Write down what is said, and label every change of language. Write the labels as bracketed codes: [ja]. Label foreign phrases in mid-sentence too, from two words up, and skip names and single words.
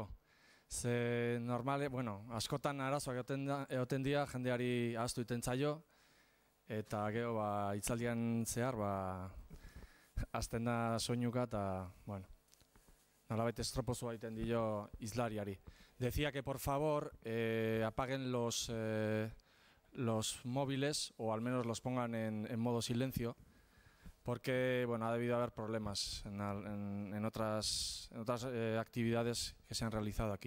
[eu] Ze normale, askotan arazoak egoten dira, jendeari ahaztu iten zaio, eta gero itzaldian zehar hasten da soinuka eta, nolabait estropozoa egiten dio izlariari. [es] Decía que por favor apaguen los móviles o al menos los pongan en modo silencio, porque ha debido haber problemas en otras actividades que se han realizado aquí.